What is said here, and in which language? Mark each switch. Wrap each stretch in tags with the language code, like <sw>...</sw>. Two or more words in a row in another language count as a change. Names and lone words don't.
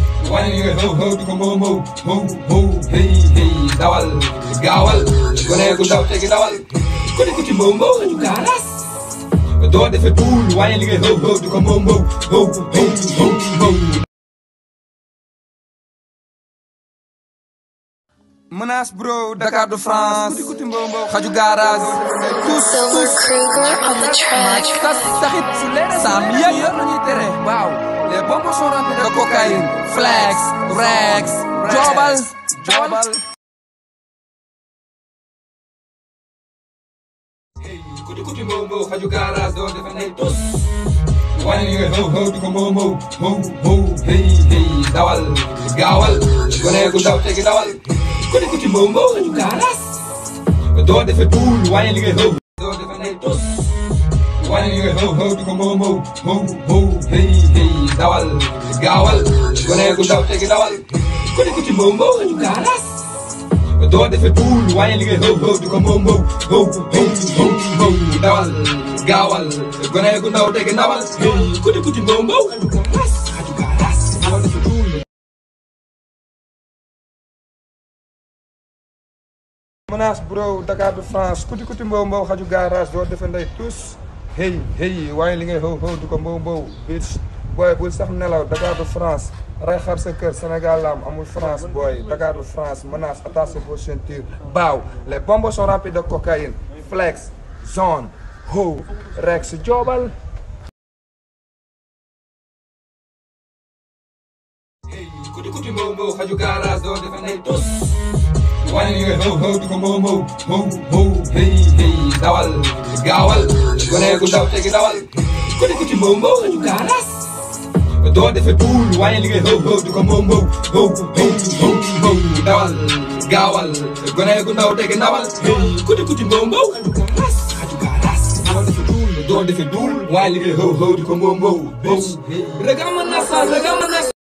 <wo>Wane li nga xew xew di ko mbo mbo, mbo mbo, hey hey, dawal, gaawal, gone gu ndaw tegi dawal. Kuti kuti mbo mbo, xaju garage. Doo defe tuul, wane li nga xew xew di ko mbo mbo, mbo mbo, mbo mbo. Menace bro, Dakar de France, kuti kuti mbo mbo, xaju garage. Tous, Silver tous.</wo> <en>Kruger on the track.</en> <wo>Tas taxit, Sam yëpp yëpp la ñuy tere. Waaw,</wo> <fr>les bonbons sont remplis de cocaïne.</fr> <wo>Flex, Rex, Jobal, Jobal. Hey, kuti kuti mbo mbo, xaju garage, doo defe nay tus. Wane li nga xew xew di ko mbo mbo, mbo mbo, hey hey, dawal, gaawal, gone gu ndaw tegi dawal. Kuti kuti mbo mbo, xaju garage. Doo defe tuul, wane li nga xew. Doo defe nay tus. Wane li nga xew xew di ko mbo mbo, mbo mbo, hey hey, dawal, gaawal, gone gu ndaw tegi dawal. Kuti kuti mbo mbo, xaju garage. Doo defe tuul, wane li nga xew xew di ko mbo mbo, mbo mbo, mbo mbo, dawal, gaawal, gone gu ndaw tegi dawal. Hey, kuti kuti mbo mbo, xaju garage, xaju garage, doo defe tuul. Menace bro, Dakar de France, kuti kuti mbo mbo, xaju garage, doo defe ndey tous. Hey, hey, waaye li ngay xew xew di ko mbo mbo, bitch. Boy, bul sax nelaw, Dakar de France. Ray xar sa kër, Sénégal la am, amul France, boy.</wo> <fr>Dakar de France, Menace, attache vos ceintures. Baaw, les bonbons sont remplis de cocaïne.</fr> <wo>Flex, zone, ho, Rex, Jobal. Hey, kuti kuti mbow mbow, xaju garage doo defe nay tus. Wane li nga how how di ko mbow mbow, mbow mbow. Hey hey, dawal, gaawal, gone gu ndaw tegi dawal. Kuti kuti mbow mbow, xaju garage doo defe tuul. Wane li nga how how di ko mbow mbow, mbow mbow mbow. Dawal, gaawal, gone gu ndaw tegi dawal. Hey, kuti kuti mbow mbow, xaju garage, xaju garage. Doo defe tuul, doo defe tuul. Wane li nga how how di ko mbow mbow, mbow. Regama nasa, regama nasa.</wo>